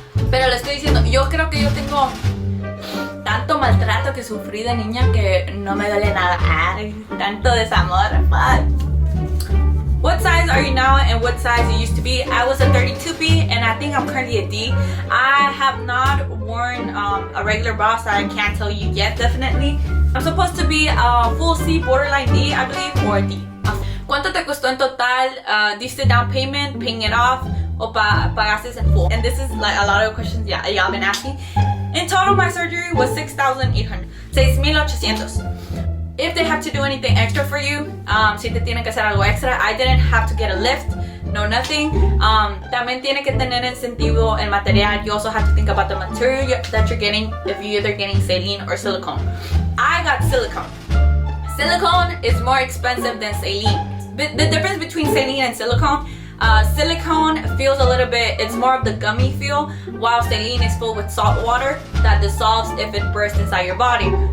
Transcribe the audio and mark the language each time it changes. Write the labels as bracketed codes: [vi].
[es] Pero le estoy diciendo, yo creo que yo tengo tanto maltrato que sufrí de niña que no me duele nada. Ay, tanto desamor. Fuck. [en] What size are you now and what size you used to be? I was a 32B and I think I'm currently a D. I have not worn a regular bra, so I can't tell you yet, definitely. I'm supposed to be a full C, borderline D, I believe, or a D. [es] ¿Cuánto te costó en total? ¿Diste [en] down payment, paying it off, [es] o pagaste en [en] full? And this is like a lot of questions y'all been asking. In total, my surgery was $6,800. 6,800. If they have to do anything extra for you, [es] si te tienen que hacer algo extra, [en] I didn't have to get a lift, no nothing. [es] También tiene que tener en sentido el material. [en] You also have to think about the material that you're getting, if you're either getting saline or silicone. I got silicone. Silicone is more expensive than saline. The difference between saline and silicone, silicone feels a little bit, it's more of the gummy feel, while saline is filled with salt water that dissolves if it bursts inside your body.